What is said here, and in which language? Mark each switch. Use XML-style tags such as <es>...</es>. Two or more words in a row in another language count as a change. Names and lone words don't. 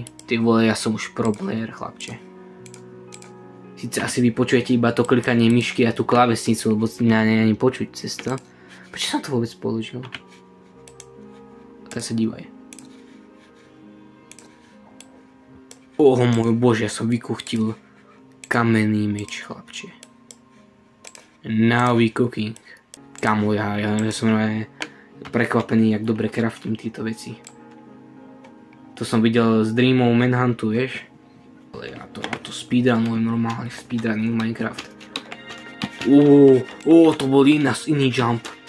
<sk>Ty vole, ja som už</sk> <en>pro player,</en> <sk>chlapče. Sice asi vy počujete iba to klikanie myšky a tú klávesnicu, lebo ani počuť cez to. Prečo som to vôbec položil? Teraz sa dívaj. Môj bože, ja som vykuchtil kamenný meč, chlapče.</sk> <en>Now we cooking.</en> <sk>Kamo, ja som prekvapený, jak dobre craftim tieto veci. To som videl z Dreamov Manhuntu, vieš? Ale ja to speedrunujem normálne, speedrunning Minecraft. To bol iný jump.</sk>